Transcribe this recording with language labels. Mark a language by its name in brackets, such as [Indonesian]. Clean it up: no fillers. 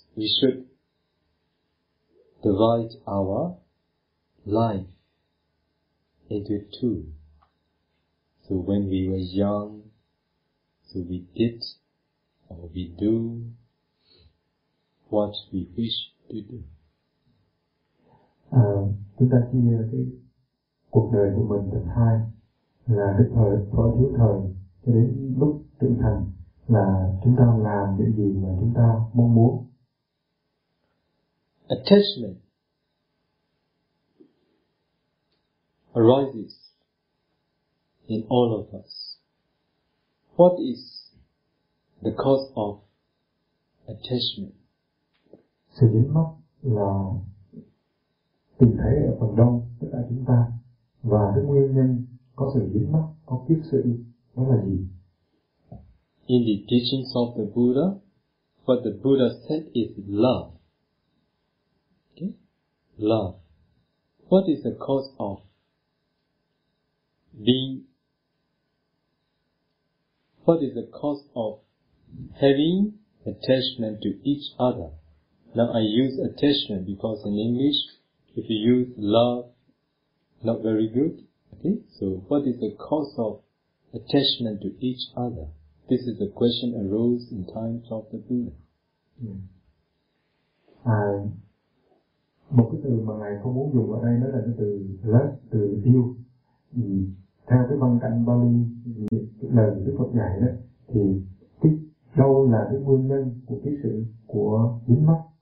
[English] We should divide our life into two. So when we were young, so we did or we do what we wish to do. [Vietnamese] Chúng ta chia cái cuộc đời của mình thành hai, là cái thời có thiếu thời cho đến lúc trưởng thành, là chúng ta làm những gì mà chúng ta mong muốn. [English] Attachment arises in all of us. What is the cause of attachment? [Vietnamese] Sự dính mắc là tình thế ở phần đông tất cả chúng ta, và cái nguyên nhân có sự dính mắc, có kiếp sự đó là gì? [English] In the teachings of the Buddha, what the Buddha said is love. Okay? Love. What is the cause of being, what is the cause of having attachment to each other? Now I use attachment because in English, if you use love, not very good. Okay, so what is the cause of attachment to each other? This is a question arose in times of the Buddha. [Vietnamese] Một cái từ mà ngài không muốn dùng ở đây đó là cái từ love, từ yêu. Theo cái văn cảnh Bali, lời Đức Phật dạy đó, thì cái đâu là cái nguyên nhân của cái sự của dính mắc?